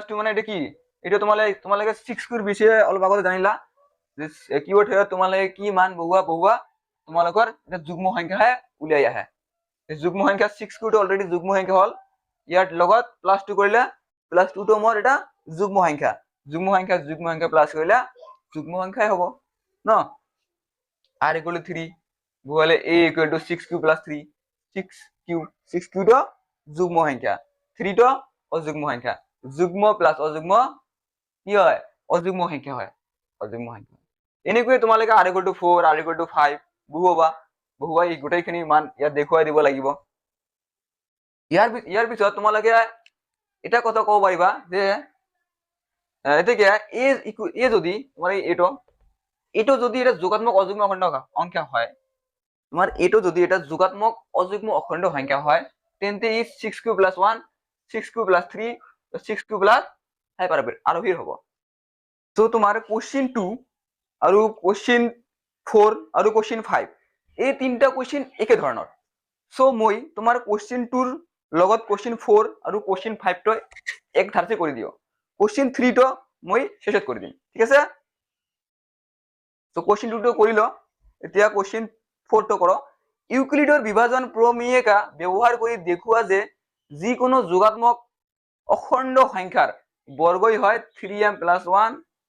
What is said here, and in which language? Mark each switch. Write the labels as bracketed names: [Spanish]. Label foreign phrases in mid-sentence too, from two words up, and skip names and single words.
[Assamese] 2 মানে এটা কি এটা তোমালোকে 6q ৰ বিষয়ে অলপ আগতে জানিলা যে q ৰ ঠাইত তোমালোকে কি মান বহুৱা তোমালোকৰ এটা যুগ্ম সংখ্যাহে উলিয়াই আহে যুগ্ম সংখ্যা 6q টো অলৰেডি যুগ্ম সংখ্যা হল ইয়াৰ লগত প্লাস 2 কৰিলে প্লাস 2 টো মোৰ এটা যুগ্ম সংখ্যা প্লাস কৰিলে যুগ্ম সংখ্যাই হ'ব ন [English] r equal to 3 [Assamese] বলে [English] a equal to 6q plus 3 [Assamese] 6q টো যুগ্ম সংখ্যা 3 টো অযুগ্ম সংখ্যা যুগ্ম প্লাস অযুগ্ম কি হয় অযুগ্ম সংখ্যা হয় এনেকৈ তোমালোকে [English] r equal to 4 r equal to 5 [Assamese] বহুৱাই গোটেইখিনি মান ইয়াত দেখুৱাই দিব লাগিব ইয়াৰ পিছত তোমালোকে এটা কথা ক'ব পাৰিবা যে এতিয়া a যদি তোমাৰ এইটো যদি এটা যোগাত্মক অযুগ্ম অখণ্ড সংখ্যা হয় তোমাৰ এইটো যদি এটা যোগাত্মক অযুগ্ম অখণ্ড সংখ্যা হয় তেন্তে ই [English] 6q plus 1 6q plus 3 6q plus 5 [Assamese] আৰোহীৰ হ'ব তো তোমাৰ কোশ্চেন 2 আৰু কোশ্চেন 4 আৰু কোশ্চেন 5 এই তিনটা কোশ্চেন একে ধৰণৰ সো মই তোমাৰ কোশ্চেন 2 ৰ লগত কোশ্চেন 4 আৰু কোশ্চেন 5 টো এক ধাৰতে কৰি দিও কোশ্চেন 3 টো মই শেষত কৰি দিম ঠিক আছে তো কোশ্চেন 2 টো কৰিলো এতিয়া কোশ্চেন 4 টো করো ইউক্লিডৰ বিভাজন প্ৰমেয়িকা ব্যৱহাৰ কৰি দেখুৱা যে যিকোনো যোগাত্মক অখণ্ড সংখ্যাৰ বৰ্গই হয় [English] 3m plus 1